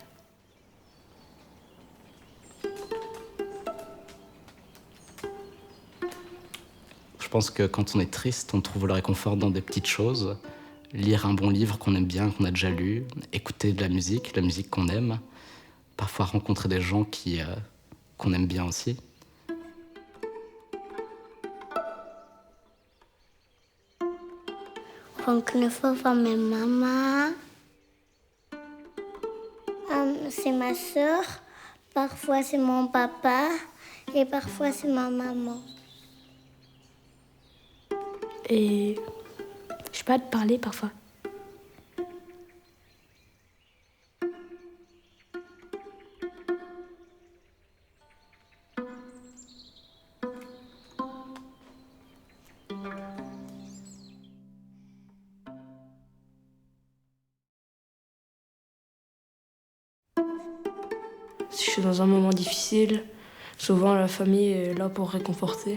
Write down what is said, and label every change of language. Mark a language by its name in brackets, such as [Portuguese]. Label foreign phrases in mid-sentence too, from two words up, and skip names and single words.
[French] Je pense que quand on est triste, on trouve le réconfort dans des petites choses. Lire un bon livre qu'on aime bien, qu'on a déjà lu, écouter de la musique qu'on aime, parfois rencontrer des gens qu'on aime bien aussi. [Dutch] Gewoon knuffel van mijn mama. [French] C'est ma sœur, parfois c'est mon papa et parfois c'est ma maman. Et je Je peux pas te parler parfois. Si je suis dans un moment difficile, souvent la famille est là pour réconforter.